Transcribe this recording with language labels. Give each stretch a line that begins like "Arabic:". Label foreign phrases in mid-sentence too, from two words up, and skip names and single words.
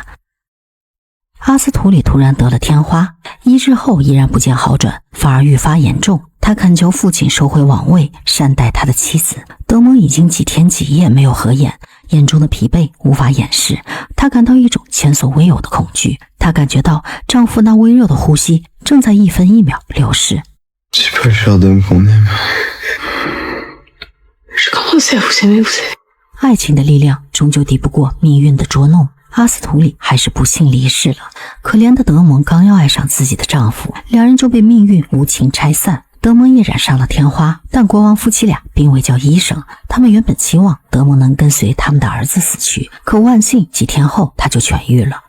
Chinese: 阿斯图里突然得了天花，1日后依然不见好转，反而愈发严重。他恳求父亲收回王位，善待他的妻子。德蒙已经几天几夜没有合眼，眼中的疲惫无法掩饰。他感到一种前所未有的恐惧，他感觉到丈夫那微热的呼吸正在1分1秒流逝。
French: C'est pas le genre d'homme qu'on aime. Je commence à vous aimer, vous savez.
Chinese: 爱情的力量终究敌不过命运的捉弄，阿斯图里还是不幸离世了。可怜的德蒙刚要爱上自己的丈夫，两人就被命运无情拆散。德蒙也染上了天花，但国王夫妻俩并未叫医生。他们原本期望德蒙能跟随他们的儿子死去，可万幸几天后他就痊愈了。